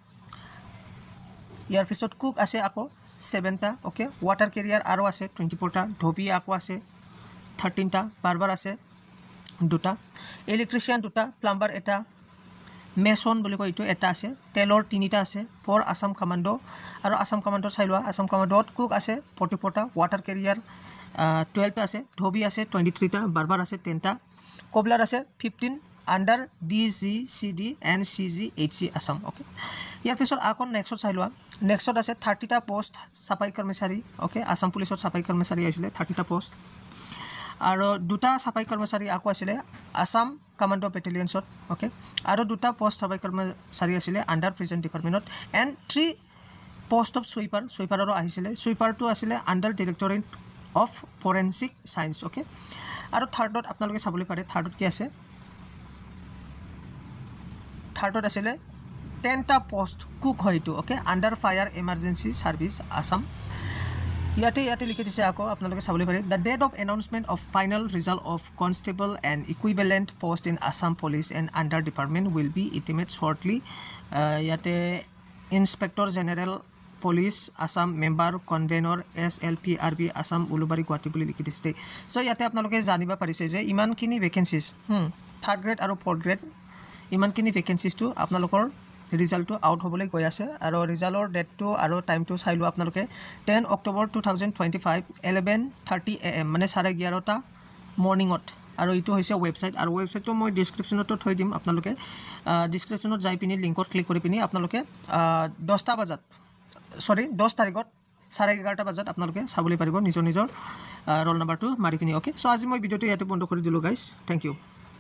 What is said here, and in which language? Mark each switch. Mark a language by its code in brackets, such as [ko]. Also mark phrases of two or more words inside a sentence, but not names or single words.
[as] ইয়াৰ পিছত কুক আছে আকৌ 7টা [en] okay water carrier [as] আৰু আছে 24টা ধবি আকৌ আছে 13টা বাৰবাৰ আছে 2টা ইলেক্ট্ৰিচিয়ান 2টা প্লাম্বাৰ এটা মেছন বুলি কয় ইটো এটা আছে তেলৰ 3টা আছে ফৰ আসাম কমান্ডো আৰু আসাম কমান্ডো চাইলোৱা আসাম কমান্ডোত কুক আছে 44টা [en] water carrier [as] 12টা আছে ধবি আছে 23টা বাৰবাৰ আছে 10টা কোবলাৰ আছে 15 [en] under DGCD and CGHC Assam okay [as] ইয়াৰ পিছত আকৌ নেক্সট চাইলোৱা নেক্সট আছে 30টা পোষ্ট সাফাই কৰ্মচাৰী ওকে আসাম পুলিচত সাফাই কৰ্মচাৰী আছিল 30টা পোষ্ট আৰু দুটা সাফাই কৰ্মচাৰী আকৌ আছিল আসাম কমান্ডো বেটেলিয়নছত ওকে আৰু দুটা পোষ্ট সাফাই কৰ্মচাৰী আছিল [en] under present departmentত and 3 post of sweeperৰো [as] আহিছিল সুইপাৰটো আছিল [en] under Directorate of Forensic Science okay [as] আৰু থাৰ্ডত আপোনালোকে চাবলৈ পাৰে থাৰ্ডত কি আছে থাৰ্ডত আছিল 10টা পোষ্ট কুক হয়তো ওকে [en] under Fire Emergency Service Assam [as] ইয়াতে লিখি দিছে আকৌ আপোনালোকে চাবলৈ পাৰে [en] the date of announcement of final result of constable and equivalent post in Assam Police and under department will be intimate shortly ইয়াতে inspector general police Assam member convener SLPRB Assam [as] উলুবাৰী গুৱাহাটী বুলি লিখি দিছে সো ইয়াতে আপোনালোকে জানিবা পাৰিছে যে ইমানখিনি ভেকেন্সিজ [en] third grade [as] আৰু [en] fourth grade [as] ইমানখিনি ভেকেন্সিজ তো আপোনালোকৰ ৰিজাল্টটো আউট হ'বলৈ গৈ আছে আৰু ৰিজাল্টৰ ডেটটো আৰু টাইমটো চাইলো আপোনালোকে 10 অক্টোবৰ 2025 11:30 AM মানে 11:30টা মৰ্নিংত আৰু ইটো হৈছে ৱেবছাইট আৰু ৱেবছাইটটো মই ডেসক্ৰিপচনতো থৈ দিম আপোনালোকে ডেসক্ৰিপচনত যাই পিনি লিংকত ক্লিক কৰি পিনি আপোনালোকে 10 তাৰিখত 11:30 বজাত আপোনালোকে চাবলৈ পাৰিব নিজৰ [en] roll number [as] মাৰি পিনি [en] okay so [as] আজি মই ভিডিওটো ইয়াতে বন্ধ কৰি দিলো [en] guys thank you